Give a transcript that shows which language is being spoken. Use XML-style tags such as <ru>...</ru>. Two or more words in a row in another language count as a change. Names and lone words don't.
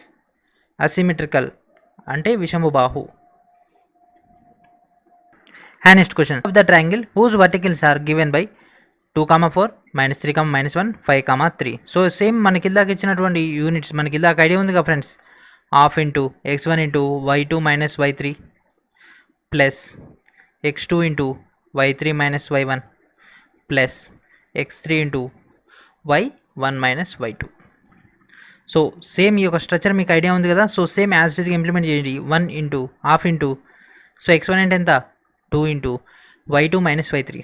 <te>అసిమెట్రికల్ అంటే విషమబాహు.</te> <en>And next question, of the triangle whose verticals are given by 2, 4, -3, -1, 5, 3. So same</en> <te>మనకి ఇలాగ ఇచ్చినటువంటి యూనిట్స్ మనకి ఇలాగ ఐడియా ఉంది కదా ఫ్రెండ్స్.</te> <en>½ × x1 × y2 - y3 plus x2 into y3 minus y1 plus x3 into y1 minus y2. So same</en> <te>ఈ యొక్క స్ట్రక్చర్ మీకు ఐడియా ఉంది కదా.</te> <en>So same as it is</en> <te>ఇంప్లిమెంట్ చేయండి. 1</te> <en>into half into so</en> <te>x1 అంటే ఎంత 2</te> <en>into y2 minus</en> <te>y3.</te>